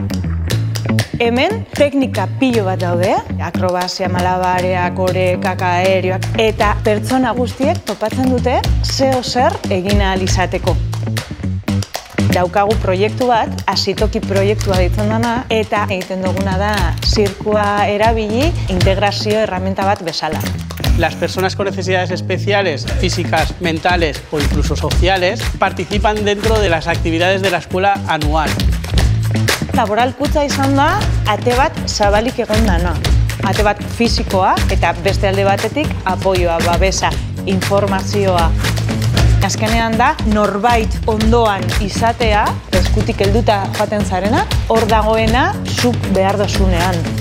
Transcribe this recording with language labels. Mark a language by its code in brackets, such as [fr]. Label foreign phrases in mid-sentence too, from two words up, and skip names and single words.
[eu] Hemen teknika pilo bat daude, akrobazia, malabareak, orekak, aerioak, eta pertsona guztiek topatzen dute zeo zer egin ahal izateko. Daukagu proiektu bat, Hazitoki proiektua ditzen dena, eta egiten duguna da zirkua erabili integrazio herramienta bat bezala. [es] Las personas con necesidades especiales, físicas, mentales o incluso sociales, participan dentro de las actividades de la escuela anual. [eu] Laboralkuntza izan da, ate bat zabalik egon dana. Ate bat fisikoa eta beste alde batetik apoioa, babesa, informazioa. Azkenean da, norbait ondoan izatea, eskutik helduta joaten zarena, hor dagoena zuk behar dozunean.